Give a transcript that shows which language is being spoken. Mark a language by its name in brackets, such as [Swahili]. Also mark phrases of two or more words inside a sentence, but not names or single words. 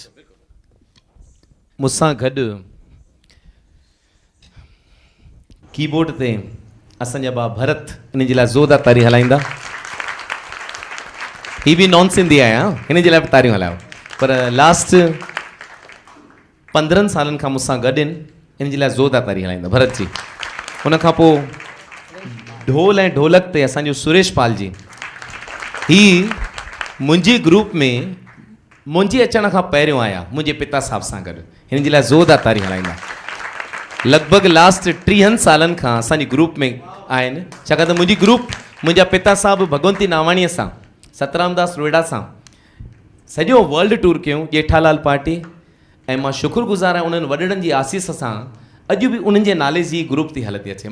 [Sindhi] मूंसां गॾु कीबोर्ड ते असांजा भाउ भरत इन जे लाइ ज़ोरदार तारी हलाईंदा। ही बि नॉन सिंधी आहियां, हिन जे लाइ बि तारियूं हलायो, पर लास्ट 15 सालनि खां मूंसां गॾु आहिनि, इन जे लाइ ज़ोरदार तारी हलाईंदा भरत जी। हुन खां पोइ ढोल ऐं ढोलक ते असांजो सुरेश पाल जी, ही मुंहिंजे ग्रुप में मुंहिंजे अचण खां पहिरियों आया मुंहिंजे पिता साहब सां गॾु, हिन जे लाइ ज़ोरदार तारी हलाईंदा। लॻभॻि लास्ट 30 सालनि खां असांजी ग्रुप में आहिनि, छाकाणि त मुंहिंजी ग्रुप मुंहिंजा पिता साहब भगवंती नावाणीअ सां, सतरामदास रोहिड़ा सां सॼो [English] world tour [Sindhi] कयूं, जेठालाल पार्टी, ऐं मां शुक्रगुज़ार आहियां उन्हनि वॾड़नि जी आसीस सां अॼु बि उन्हनि जे नाले जी ग्रुप थी हलंदी अचे।